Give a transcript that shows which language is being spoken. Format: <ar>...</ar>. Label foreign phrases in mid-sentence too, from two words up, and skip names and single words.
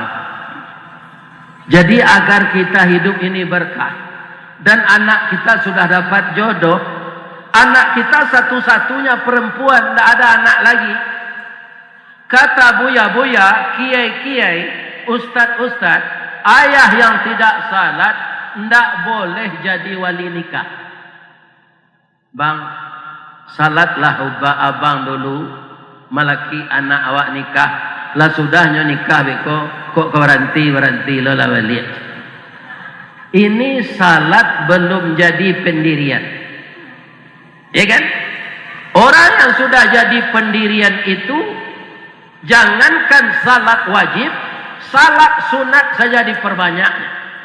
<id>Jadi agar kita hidup ini berkah dan anak kita sudah dapat jodoh, anak kita satu-satunya perempuan, tidak ada anak lagi. Kata buya-buya, kiai-kiai, ustad-ustad, ayah yang tidak salat tidak boleh jadi wali nikah.</id> <min>Bang, salatlah ubah abang dulu, malaki anak awak nikah, lah sudahnya nikah beko, kok berhenti lo lah balik.</min> <id>Ini salat belum jadi pendirian. Ya kan? Orang yang sudah jadi pendirian itu, jangankan salat wajib, salat sunat saja diperbanyaknya.</id>